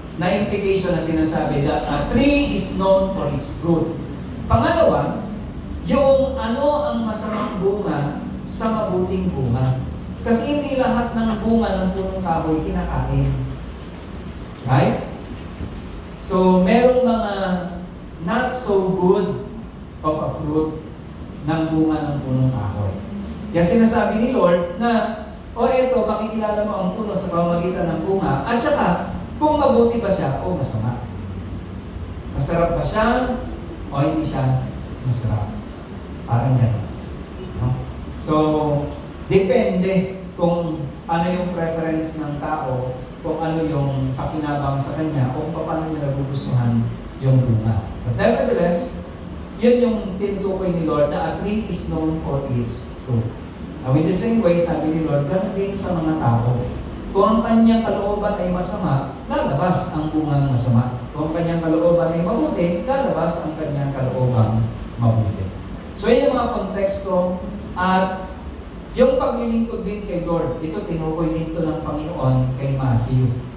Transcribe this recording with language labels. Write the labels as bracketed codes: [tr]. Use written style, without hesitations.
[tl] Na implication na sinasabi [en] that a tree is known for its fruit. [tl] Pangalawa, yung ano ang masamang bunga sa mabuting bunga. Kasi hindi lahat ng bunga ng punong kahoy kinakain. [en] Right? [tl] So, merong mga [en] not so good of a fruit [tl] ng bunga ng punong kahoy. Kaya sinasabi ni Lord na, eto, makikilala mo ang puno sa pamamagitan ng bunga, at saka, kung mabuti ba siya o masama. Masarap ba siya o hindi siya masarap. Parang gano'n. No? So, depende kung ano yung preference ng tao, kung ano yung pakinabang sa kanya, o kung paano niya nagugustuhan yung bunga. [en] But nevertheless, [tl] yun yung tinutukoy ni Lord na [en] a tree is known for its fruit. [tl] Now in the same way, sabi ni Lord, ganun din sa mga tao. Kung ang kanyang kalooban ay masama, lalabas ang bungang masama. Kung ang kanyang kalooban ay mabuti, lalabas ang kanyang kalooban mabuti. So yun yung mga konteksto at yung paglilingkod din kay Lord, ito tinukoy dito ng Panginoon kay Matthew.